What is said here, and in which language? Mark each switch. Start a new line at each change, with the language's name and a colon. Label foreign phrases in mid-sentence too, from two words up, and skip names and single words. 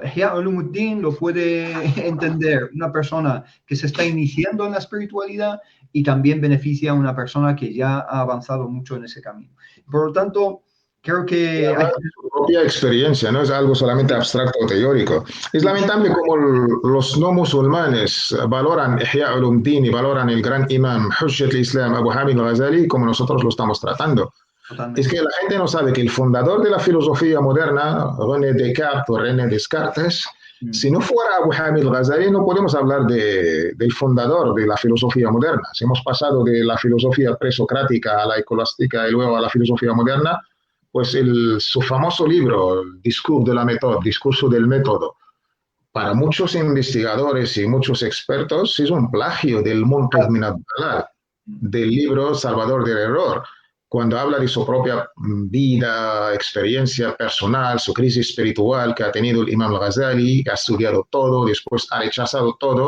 Spanish: Ihya Ulumuddin lo puede entender una persona que se está iniciando en la espiritualidad y también beneficia a una persona que ya ha avanzado mucho en ese camino. Por lo tanto, creo que hay su propia experiencia, no es algo solamente abstracto o teórico. Es lamentable cómo los no musulmanes valoran Ihya Ulumuddin y valoran el gran imam Hujjat al-Islam Abu Hamid al-Ghazali como nosotros lo estamos tratando. Totalmente. Es que la gente no sabe que el fundador de la filosofía moderna, René Descartes o René Descartes, si no fuera Abu Hamid al-Ghazali, no podemos hablar del fundador de la filosofía moderna. Si hemos pasado de la filosofía presocrática a la escolástica y luego a la filosofía moderna, pues su famoso libro, el Discurso del Método, para muchos investigadores y muchos expertos es un plagio del Munqidh min ad-Dalal, del libro Salvador del Error, cuando habla de su propia vida, experiencia personal, su crisis espiritual que ha tenido el Imam al-Ghazali, que ha estudiado todo, después ha rechazado todo.